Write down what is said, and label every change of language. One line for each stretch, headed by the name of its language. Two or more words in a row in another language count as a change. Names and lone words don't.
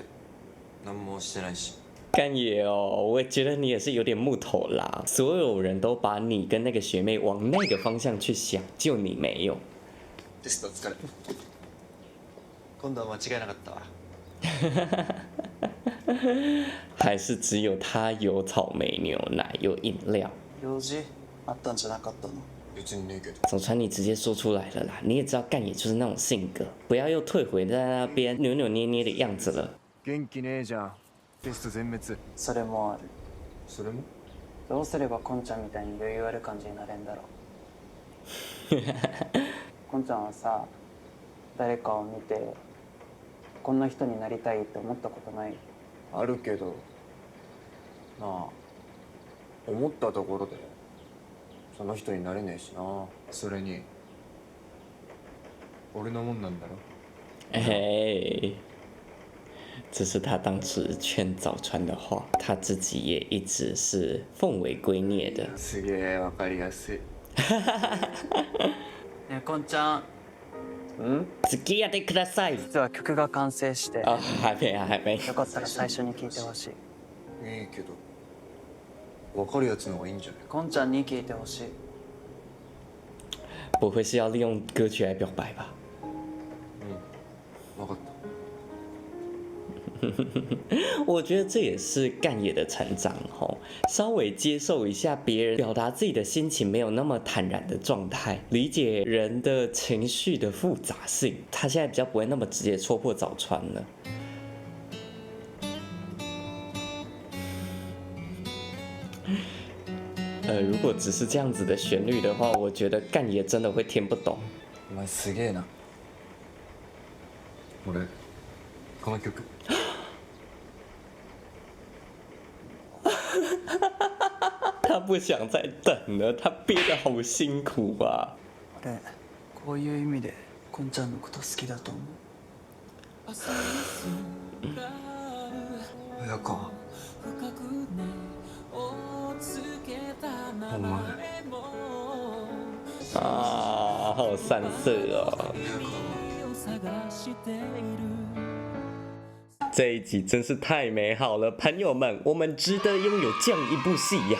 Japanese: 何もしてないし。
Chinese: 干爷哦，我觉得你也是有点木头啦。所有人都把你跟那个学妹往那个方向去想，就你没有。
Japanese: テスト疲れ。今度は間違いなかったわ。
Chinese: 还是只有他有草莓牛奶，有饮料。
Japanese: 用事あったんじゃなかったの？別にねえけど。
Chinese: 早川，你直接说出来了啦！你也知道干也就是那种性格，不要又退回在那边扭扭捏捏的样子了。
Japanese: 元気ねえじゃん。テスト全滅。それもある。それも？どうすればこんちゃんみたいに余裕ある感じになれんだろう。こんちゃんはさ、誰かを見てこんな人になりたいって思ったことない？あるけど、なあ、思ったところでその人になれねえしな。それに俺のもんなんだろ。
Chinese: 哎，这是他当时劝早川的话，他自己也一直是奉为圭臬的。
Japanese: すげえわかりやすい。ねえこんちゃん、付き合ってください。実は曲が完成して、
Chinese: 啊，还没啊，还没。
Japanese: よかったら最初に聴いてほしい。いいけど、わかるやつの方がいいんじゃない？こんちゃんに聴いてほしい。
Chinese: 不会是要利用歌曲来表白吧？
Japanese: わかった。
Chinese: 我觉得这也是干野的成长吼，稍微接受一下别人表达自己的心情没有那么坦然的状态，理解人的情绪的复杂性，他现在比较不会那么直接戳破早川了。如果只是这样子的旋律的话，我觉得干野真的会听不懂。
Japanese: お前すげえな。俺この曲。
Chinese: 他不想再等了，他憋得好辛苦啊。
Japanese: 俺こういう意味でこんちゃんのこと好きだと思う。早川。お前。
Chinese: 啊，好三色哦。这一集真是太美好了，朋友们，我们值得拥有这样一部戏呀！